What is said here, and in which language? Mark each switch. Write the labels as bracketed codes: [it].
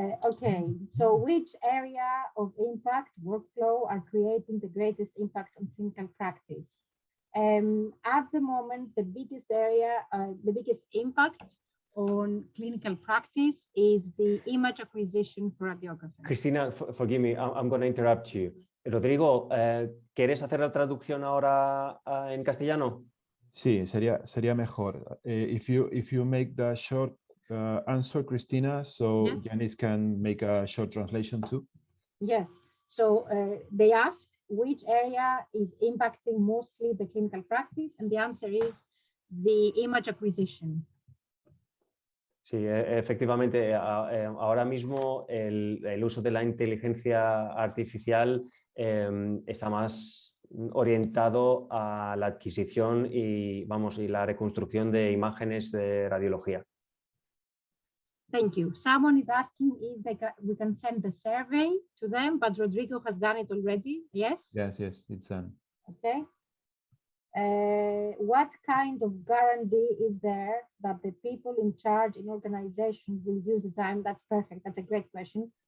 [en] Okay, so which area of impact workflow are creating the greatest impact on clinical practice? At the moment, the biggest area, the biggest impact on clinical practice is the image acquisition for radiographers. Cristina, forgive me, I'm going to interrupt you. [es] Rodrigo, ¿quieres hacer la traducción ahora en castellano? Sí, sería mejor. [en] If you make the short answer, Cristina, so yes. Yanis can make a short translation too. Yes. So they ask which area is impacting mostly the clinical practice, and the answer is the image acquisition. [es] Sí, efectivamente, ahora mismo el uso de la inteligencia artificial está más orientado a la adquisición y la reconstrucción de imágenes de radiología. [en] Thank you. Someone is asking if we can send the survey to them, but Rodrigo has done it already. Yes? Yes, it's done. Okay. What kind of guarantee is there that the people in charge in organizations will use the time? That's perfect. That's a great question.